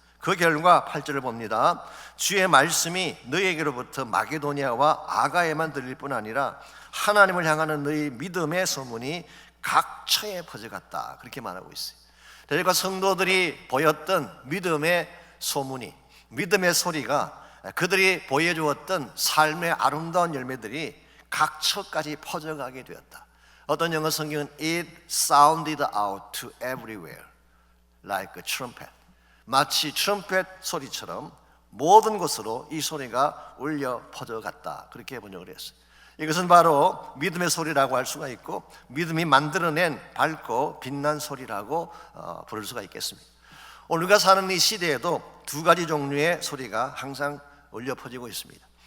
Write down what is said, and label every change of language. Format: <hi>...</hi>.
<ko>그 결과 8절을 봅니다. 주의 말씀이 너희에게로부터 마게도니아와 아가에만 들릴 뿐 아니라 하나님을 향하는 너희 믿음의 소문이 각처에 퍼져갔다, 그렇게 말하고 있어요. 그러니까 성도들이 보였던 믿음의 소문이, 믿음의 소리가 그들이 보여주었던 삶의 아름다운 열매들이 각처까지 퍼져가게 되었다. 어떤 영어 성경은</ko> <en>It sounded out to everywhere like a trumpet.</en> <ko>마치 트럼펫 소리처럼 모든 곳으로 이 소리가 울려 퍼져갔다, 그렇게 번역을 했어요. 이것은 바로 믿음의 소리라고 할 수가 있고 믿음이 만들어낸 밝고 빛난 소리라고 부를 수가 있겠습니다. 우리가 사는 이 시대에도 두 가지 종류의 소리가 항상 울려 퍼지고 있습니다.</ko>